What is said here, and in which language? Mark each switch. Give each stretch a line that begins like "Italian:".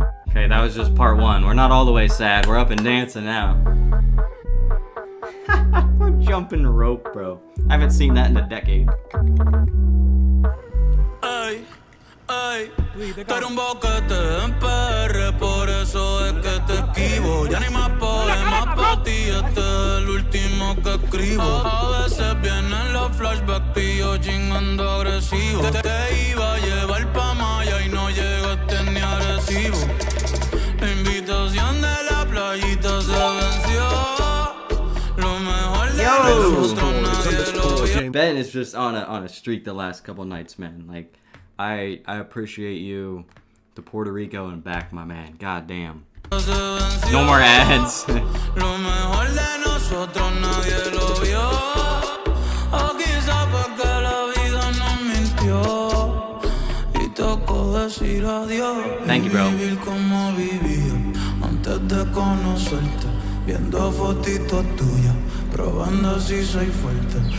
English: Okay, that was just part one. We're not all the way sad. We're up and dancing now. We're jumping rope, bro. I haven't seen that in a decade.
Spanish: Ey, ey, tú eres un boquete en PR, por eso es que te esquivo. Ya ni más poemas para ti, este es el último que escribo. A veces vienen los flashbacks y yo chingando agresivo. Te iba a llevar pa' Maya y no llegaste ni a Arecibo. La invitación de la playita se venció. Lo mejor de nosotros nadie lo vio.
English: Ben is just on a streak the last couple nights, man. Like, I appreciate you to Puerto Rico and back, my man. God damn. No more ads.
Spanish: Lo mejor de nosotros nadie lo vio. O quizá porque la vida nos mintió y tocó decir adiós.
English: Thank you, bro.
Spanish: Vivir como vivía antes de conocerte, viendo fotitos tuyas, probando si soy fuerte.